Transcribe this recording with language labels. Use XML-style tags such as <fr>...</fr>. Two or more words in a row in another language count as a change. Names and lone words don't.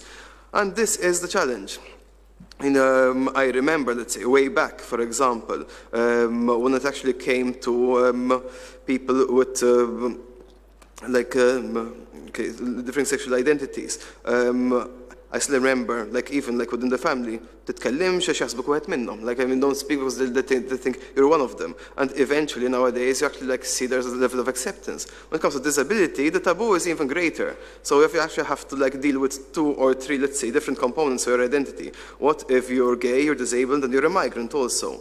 <en>And this is the challenge. I remember, let's say, way back, for example, when it actually came to people with different sexual identities. I still remember, even within the family,</en> <mt>titkellimx għax jaħsbuk wieħed minnhom.</mt> <en>I mean, don't speak because they think you're one of them. And eventually, nowadays, you actually see there's a level of acceptance. When it comes to disability, the taboo is even greater. So if you actually have to deal with 2 or 3, let's say, different components of your identity. What if you're gay, you're disabled, and you're a migrant also?</en>